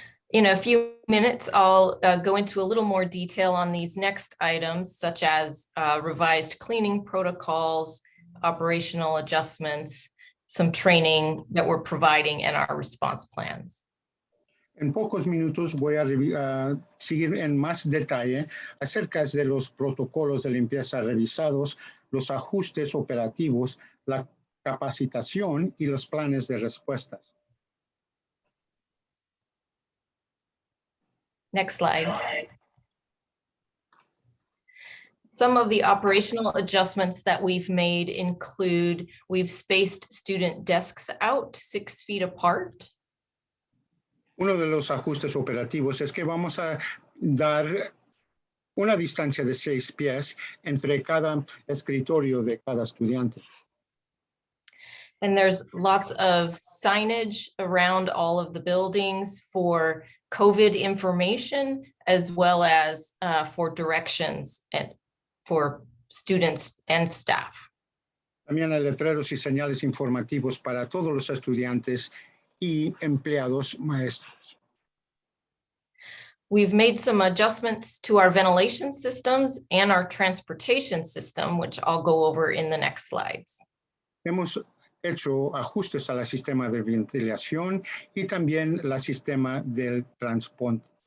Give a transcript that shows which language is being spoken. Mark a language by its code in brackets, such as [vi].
[en] In a few minutes, I'll go into a little more detail on these next items, such as revised cleaning protocols, operational adjustments, some training that we're providing, and our response plans. [es] En pocos minutos voy a seguir en más detalle acerca de los protocolos de limpieza revisados, los ajustes operativos, la capacitación y los planes de respuestas. [en] Next slide. Some of the operational adjustments that we've made include we've spaced student desks out 6 feet apart. [es] Uno de los ajustes operativos es que vamos a dar una distancia de 6 pies entre cada escritorio de cada estudiante. [en] And there's lots of signage around all of the buildings for COVID information, as well as for directions and for students and staff. [es] También hay letreros y señales informativos para todos los estudiantes y empleados maestros. [en] We've made some adjustments to our ventilation systems and our transportation system, which I'll go over in the next slides. [es] Hemos hecho ajustes al sistema de ventilación y también el sistema del transporte.